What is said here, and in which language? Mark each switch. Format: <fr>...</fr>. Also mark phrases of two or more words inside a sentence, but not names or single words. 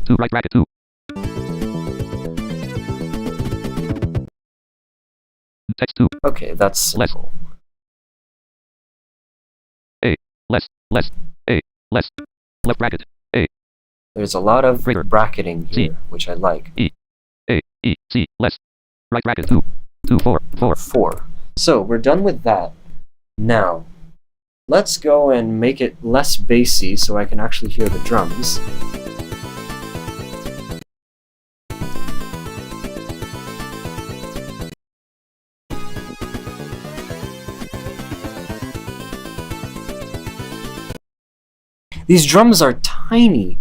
<en>2 right bracket 2. Text 2. Okay, that's simple. A. Less. Less. A. Less. Left bracket. A. There's a lot of Greater. bracketing here, C. which I like. E. A. E. C. Less. Right bracket 2. 2 4 4. 4. So we're done with that. Now, let's go and make it less bassy so I can actually hear the drums. These drums are tiny.</en>